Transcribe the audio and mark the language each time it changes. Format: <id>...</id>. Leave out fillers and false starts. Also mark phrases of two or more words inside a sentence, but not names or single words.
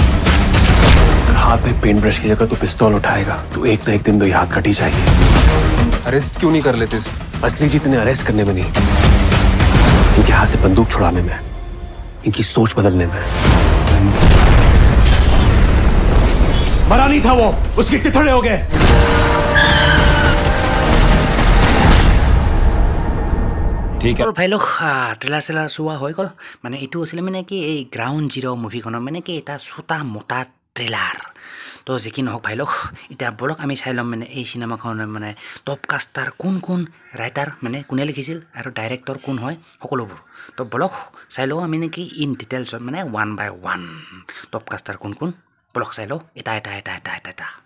<hi>हाथ में पेंट ब्रश की जगह तो पिस्तौल उठाएगा तो एक ना एक दिन तो ये हाथ कट ही जाएगी अरेस्ट क्यों नहीं कर लेते असली जीत इन्हें अरेस्ट करने में नहीं इनके हाथ से बंदूक छुड़ाने में इनकी सोच बदलने में मरा नहीं था वो उसके चिथड़े हो गए</hi> <as>ঠিক আছে</as> <hi>भाई लोग</hi> <as>ট্ৰেইলাৰ চেলাৰ চোৱা হৈ গ'ল মানে এইটো আছিলে মানে কি এই গ্ৰাউণ্ড জিৰ' মুভিখনৰ মানে কি এটা</as> <hi>छोटा मोटा</hi> <as>ট্ৰেইলাৰ তো যি কি নহওক ভাই লোক এতিয়া বলক আমি চাই ল'ম মানে এই চিনেমাখনৰ মানে</as> <en>top caster</en> <as>কোন কোন ৰাইটাৰ মানে কোনে লিখিছিল আৰু ডাইৰেক্টৰ কোন হয় সকলোবোৰ তো বলক চাই লওঁ আমি নেকি</as> <en>in details</en> <as>মানে 1 by 1</as> <en>top caster</en> <as>কোন কোন বলক চাই লওঁ এটা</as>